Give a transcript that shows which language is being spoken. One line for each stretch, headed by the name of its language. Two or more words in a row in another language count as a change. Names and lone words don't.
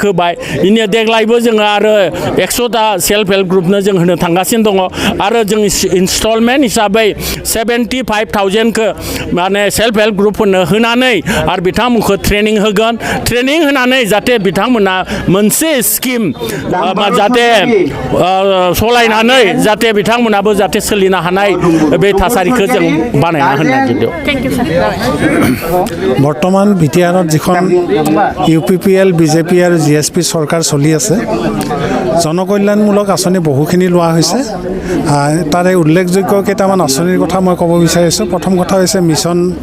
Bodo: होबाय इनि देग्लायबो जोङो आरो 100टा
English: self help group
Bodo: जों होनो थांगासिनो दङ आरो जों इनस्टलमेन्ट हिसाबै 75,000खौ माने
English: self help group
Bodo: होनानै आरो बिथांमोनखौ ट्रेनिं होगोन ट्रेनिं होनानै जाहाथे बिथांमोना मोनसे स्किम जाहाथे सलायनानै जाहाथे बिथांमोनाबो जाहाथे सोलिनो हानाय बे थासारिखौ जों बानायना होनो नागिरदों
Assamese: বৰ্তমান বিটিআৰত যিখন ইউপিপিএল বিজেপি আৰু জিএছপি চৰকাৰ চলি আছে জনকল্যাণমূলক আঁচনি বহুখিনি লোৱা হৈছে তাৰে উল্লেখযোগ্য কেইটামান আঁচনিৰ কথা মই ক'ব বিচাৰিছোঁ প্ৰথম কথা হৈছে মিছন